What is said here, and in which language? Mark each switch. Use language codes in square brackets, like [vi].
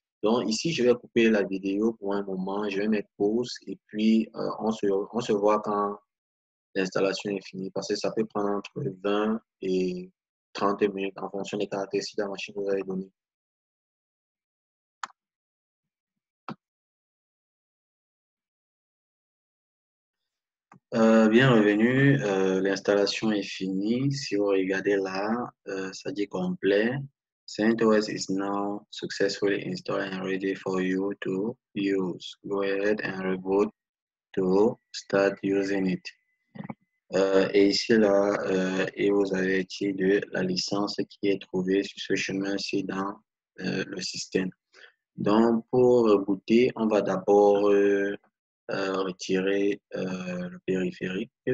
[fr] Donc, ici, je vais couper la vidéo pour un moment. Je vais mettre pause et puis on se voit quand l'installation est finie parce que ça peut prendre entre 20 et 30 minutes en fonction des caractéristiques de la machine que vous avez données. Bien revenu, l'installation est finie. Si vous regardez là, ça dit complet. [en] CentOS is now successfully installed and ready for you to use. Go ahead and reboot to start using it. [fr] Et ici, là, et vous avez été de la licence qui est trouvée sur ce chemin-ci dans le système. Donc, pour rebooter, on va d'abord retirer le périphérique.